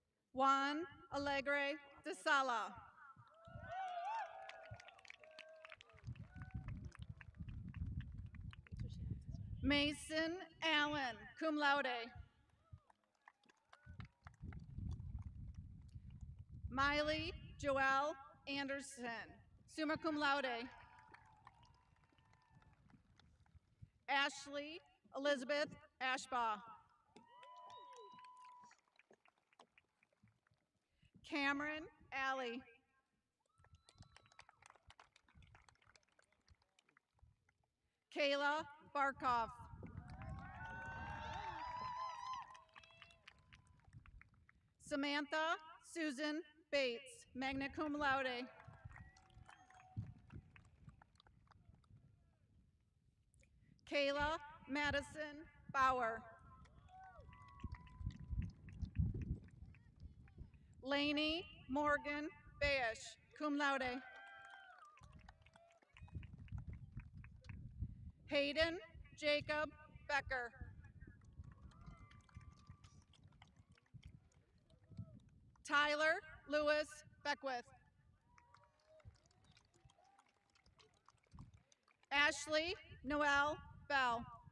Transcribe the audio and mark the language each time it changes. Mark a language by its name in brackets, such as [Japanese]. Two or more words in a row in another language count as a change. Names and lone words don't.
[English] Juan Alegre de Sala. Mason Allen, [Latin] cum laude. [English] Miley Joelle Anderson, [Latin] summa cum laude. [English] Ashley Elizabeth Ashbaugh. Cameron Alley. Kayla Barkoff. Samantha Susan Bates, [Latin] magna cum laude. [English] Kayla Madison Bauer. Lainey Morgan Bayish, [Latin] cum laude. [English] Hayden Jacob Becker. Tyler Lewis Beckwith. Ashley Noel Bell.